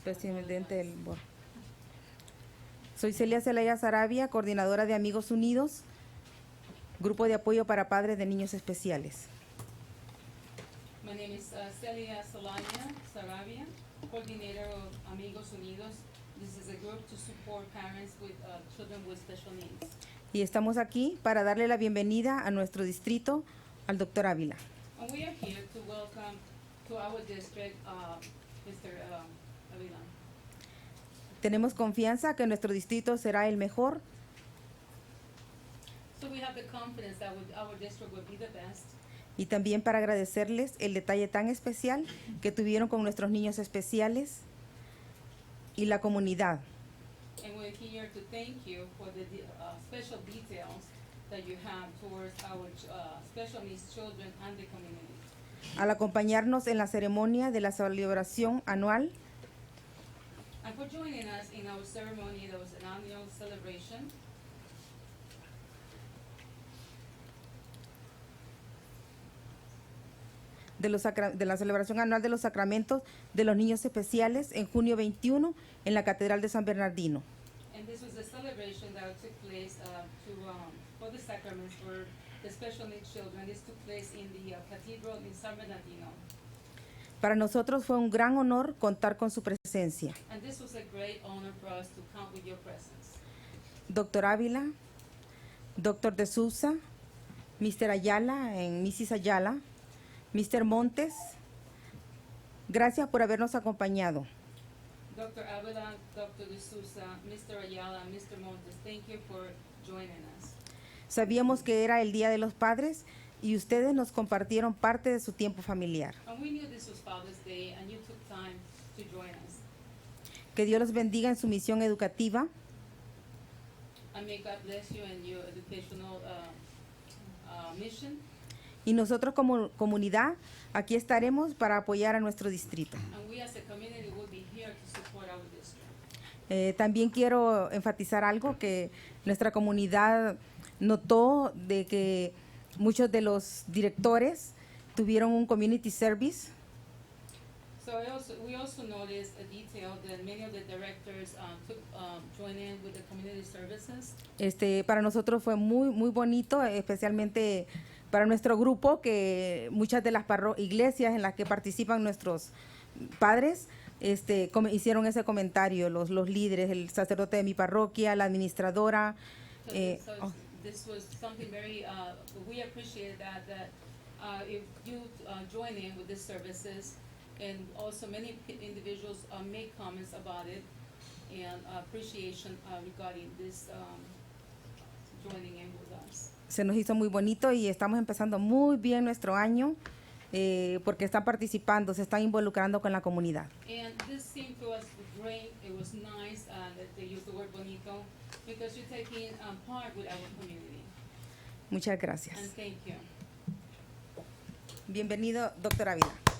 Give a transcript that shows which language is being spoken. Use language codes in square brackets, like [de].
[es] presidente del board. Soy Celia Celaya Sarabia, coordinadora de Amigos Unidos, Grupo de Apoyo para Padres de Niños Especiales. [en] My name is Celia Solaya Sarabia, Coordinator of Amigos Unidos. This is a group to support parents with children with special needs. [es] Y estamos aquí para darle la bienvenida a nuestro distrito al doctor Ávila. [en] And we are here to welcome to our district, Mr. Avila. [es] Tenemos confianza que nuestro distrito será el mejor [en] So we have the confidence that our district will be the best. [es] y también para agradecerles el detalle tan especial que tuvieron con nuestros niños especiales y la comunidad. [en] And we're here to thank you for the special details that you have towards our special needs children and the community. [es] Al acompañarnos en la ceremonia de la celebración anual [en] And for joining us in our ceremony, that was an annual celebration. [es] de la celebración anual de los sacramentos de los niños especiales en junio 21 en la Catedral de San Bernardino. [en] And this was a celebration that took place for the sacraments for the special needs children. This took place in the cathedral in San Bernardino. [es] Para nosotros fue un gran honor contar con su presencia. [en] And this was a great honor for us to count with your presence. [es] Doctor Ávila, Doctor de Sousa, Mr. [en] Ayala and Mrs. Ayala, Mr. [es] Montes, gracias por habernos acompañado. [en] Dr. Avila, Dr. De Sousa, Mr. Ayala, and Mr. Montes, thank you for joining us. [es] Sabíamos que era el Día de los Padres y ustedes nos compartieron parte de su tiempo familiar. [en] And we knew this was Father's Day, and you took time to join us. [es] Que Dios los bendiga en su misión educativa [en] And may God bless you in your educational mission. [es] y nosotros como comunidad aquí estaremos para apoyar a nuestro distrito. [en] And we as a community will be here to support our district. [es] También quiero enfatizar algo que nuestra comunidad notó de que muchos de los directores tuvieron un community service. [en] So we also noticed a detail that many of the directors joined in with the community services. [es] Para nosotros fue muy bonito, especialmente Para nuestro grupo, que muchas de las iglesias en las que participan nuestros padres hicieron ese comentario, los líderes, el sacerdote de mi parroquia, la administradora. [en] This was something very, we appreciate that if you join in with these services, and also many individuals make comments about it, and appreciation regarding this joining in with us. [es] Se nos hizo muy bonito y estamos empezando muy bien nuestro año porque están participando, se están involucrando con la comunidad. [en] And this seemed to us great. It was nice that they used the word bonito because you're taking part with our community. [es] Muchas gracias. [en] And thank you. [es] Bienvenido, doctor Ávila.